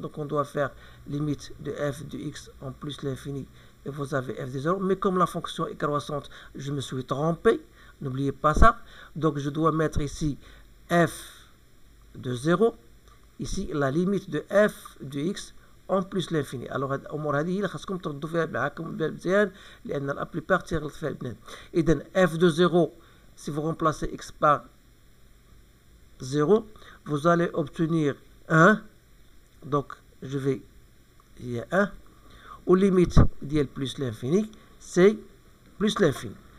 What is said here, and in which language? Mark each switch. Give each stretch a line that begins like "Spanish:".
French: Donc on doit faire limite de f de x en plus l'infini et vous avez f de 0. Mais comme la fonction est croissante, je me suis trompé. N'oubliez pas ça. Donc je dois mettre ici f de 0. Ici la limite de f de x en plus l'infini.
Arabic: Alors الامور هذه خاصكم تردوا فيها معاكم مزيان لان لا بليبار تيغلط فيها البنات.
French: اذا f de 0, si vous remplacez x par 0, vous allez obtenir 1. Donc je vais, il y a 1. Aux limites d'IL plus l'infini, c'est plus l'infini.